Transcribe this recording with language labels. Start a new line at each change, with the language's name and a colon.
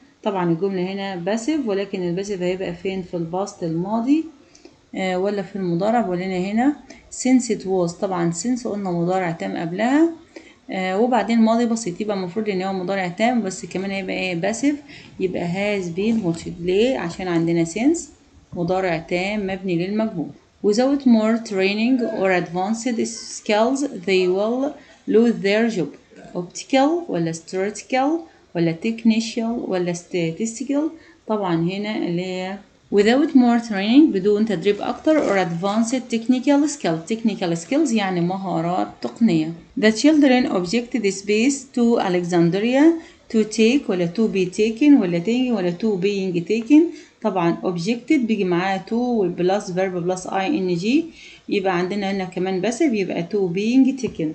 Arabic: طبعا الجملة هنا باسف، ولكن الباسف هيبقى فين؟ في الباست الماضي ولا في المضارع.
English: ولنا هنا since it was.
Arabic: طبعا since قلنا مضارع تام قبلها وبعدين ماضي بسيط، يبقى المفروض ان هو مضارع تام بس كمان هيبقى ايه؟ باسف.
English: يبقى has been watched.
Arabic: ليه؟ عشان عندنا since مضارع تام مبني للمجهول.
English: Without more training or advanced skills they will lose their job. optical ولا statistical ولا technical ولا statistical.
Arabic: طبعا هنا اللي هي
English: without more training
Arabic: بدون تدريب أكتر
English: or advanced technical skills.
Arabic: technical skills يعني مهارات تقنية.
English: The children objected space to Alexandria to take ولا to be taken ولا taking ولا to being taken.
Arabic: طبعا objected بيجي معاه to plus verb plus ing، يبقى عندنا هنا كمان passive يبقى to being taken.